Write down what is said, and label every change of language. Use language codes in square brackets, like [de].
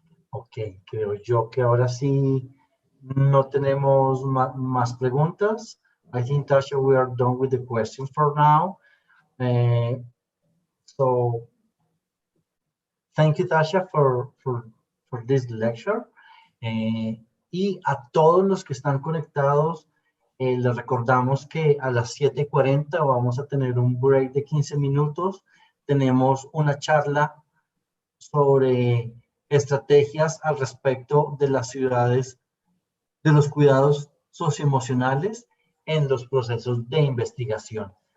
[es] Ok, creo yo que ahora sí no tenemos más preguntas. [en] I think, Tasha, we are done with the questions for now. So, thank you, Tasha, for this lecture. [es] Y a todos los que están conectados, les recordamos que a las 7:40 vamos a tener un break de 15 minutos. Tenemos una charla sobre estrategias al respecto de las ciudades, de los cuidados socioemocionales en los procesos de investigación.